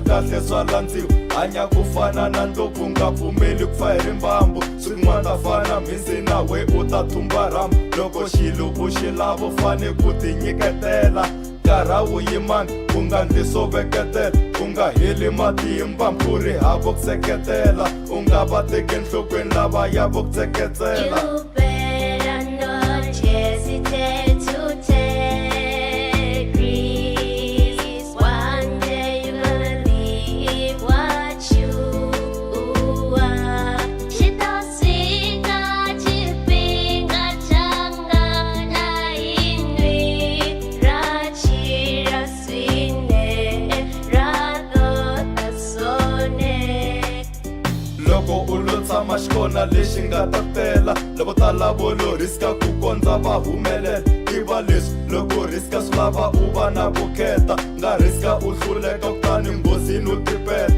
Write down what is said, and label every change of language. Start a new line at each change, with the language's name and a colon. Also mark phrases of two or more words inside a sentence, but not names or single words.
Tsonga: kahle swa landziwa hanya ku fana na ndlopfu nga pfumeli ku fa hi rimbambu swin'wana ta fana mhisi na we u ta thumba rhambu loko xilo u xi lava u fane ku ti nyiketela nkarhi wu yimangi u nga ndli swo veketela u nga heli matimba mpfuri hava ku seketela u nga va teki enhlokweni lava ya vo ku tseketsela.
English: You better not hesitate to take risks. One day you're gonna leave what you are.
Tsonga: Xitosika xipinga changa na yin'we ra chira swinene ra tota sone. Loko u lo tshama xikona lexi nga ta tela loko tala vo lo riska ku kondza va humelela tiva leswi loko riska swi lava u va na vukheta nga riska u hluleka kutani nghozini u tipeta